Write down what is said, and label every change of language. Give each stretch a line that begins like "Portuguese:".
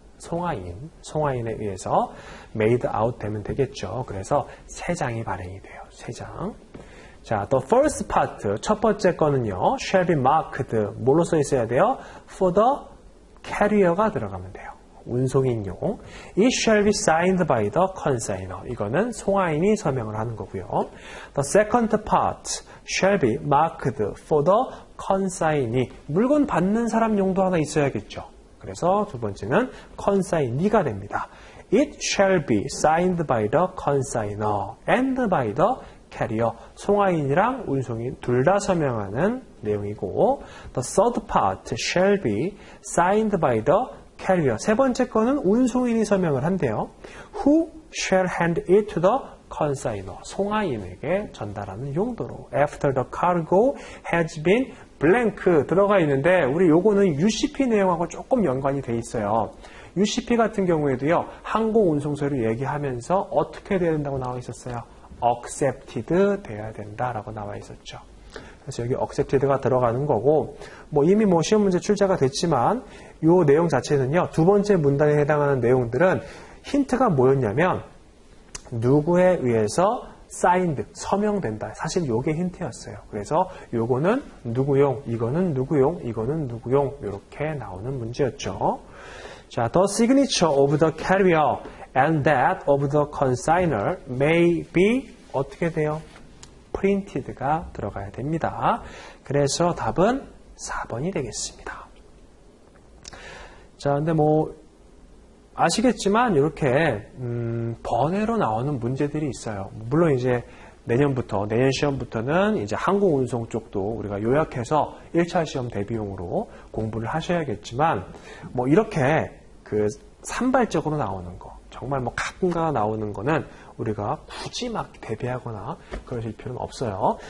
Korean: 송화인에 의해서 made out 되면 되겠죠. 그래서 3장이 발행이 돼요. 3장. 자,
English: the first part,
Korean: 첫 번째 거는요,
English: shall be marked,
Korean: 뭘로 써 있어야 돼요?
English: For the carrier가
Korean: 들어가면 돼요. 운송인용.
English: It shall be signed by the consignor.
Korean: 이거는 송화인이 서명을 하는 거고요.
English: The second part shall be marked for the consignee.
Korean: 물건 받는 사람 용도 하나 있어야겠죠. 그래서 두 번째는 consignee가 됩니다.
English: It shall be signed by the consignor and by the carrier.
Korean: 송화인이랑 운송인 둘 다 서명하는 내용이고,
English: the third part shall be signed by the carrier.
Korean: 세 번째 거는 운송인이 서명을 한대요.
English: Who shall hand it to the consignor.
Korean: 송화인에게 전달하는 용도로.
English: After the cargo has been blank
Korean: 들어가 있는데 우리 요거는 UCP 내용하고 조금 연관이 돼 있어요. UCP 같은 경우에도요, 항공운송소를 얘기하면서 어떻게 돼야 된다고 나와 있었어요? accepted 돼야 된다라고 나와 있었죠. 그래서 여기 accepted가 들어가는 거고, 이미 시험 문제 출제가 됐지만, 이 내용 자체는요, 두 번째 문단에 해당하는 내용들은 힌트가 뭐였냐면, 누구에 의해서 signed, 서명된다. 사실 요게 힌트였어요. 그래서 요거는 누구용, 이거는 누구용, 이거는 누구용, 이렇게 나오는 문제였죠.
English: 자, the signature of the carrier and that of the consignor may be
Korean: 어떻게 돼요? printed가 들어가야 됩니다. 그래서 답은 4번이 되겠습니다. 자, 근데 아시겠지만 이렇게 번외로 나오는 문제들이 있어요. 물론 이제 내년 시험부터는 이제 항공운송 쪽도 우리가 요약해서 1차 시험 대비용으로 공부를 하셔야겠지만 이렇게 산발적으로 나오는 거, 정말 가끔가다 나오는 거는 우리가 굳이 막 대비하거나 그러실 필요는 없어요.